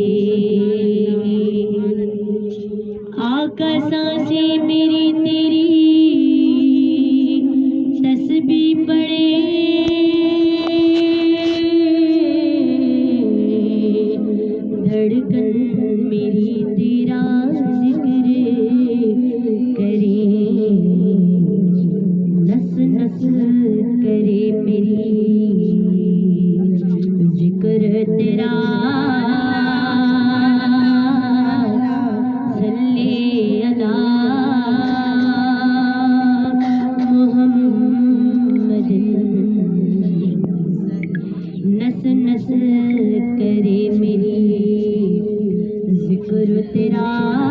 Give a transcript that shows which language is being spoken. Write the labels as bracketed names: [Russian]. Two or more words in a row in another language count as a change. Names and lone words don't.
[Urdu] آقا سانسیں میری تیری تسبیح پڑھے، دھڑکن میری تیرا ذکر کرے. نس نس کرے میری ذکر تیرا, [Arabic] صل على محمد. [Urdu] نس نس کرے میری ذکر تیرا,